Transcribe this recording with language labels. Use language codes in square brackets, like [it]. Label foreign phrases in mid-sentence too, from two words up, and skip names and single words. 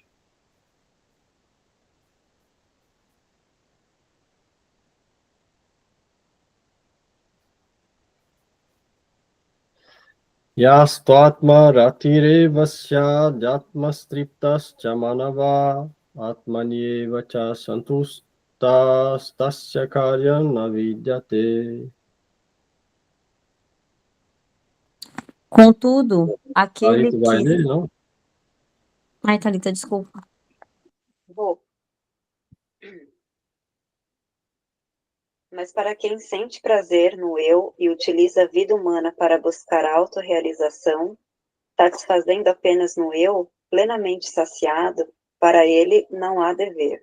[sa] यस्तात्म रतिरेव स्याध्यात्मस्त्रिप्तस् चमानव आत्मनिएव च सन्तुस्तस् तस्य कार्यम् नविद्यते. [pt] Contudo, aquele Thalita vai que... ler, não? Ai, Thalita, desculpa. Vou. Mas para quem sente prazer no eu e utiliza a vida humana para buscar autorrealização, satisfazendo apenas no eu, plenamente saciado, para ele não há dever.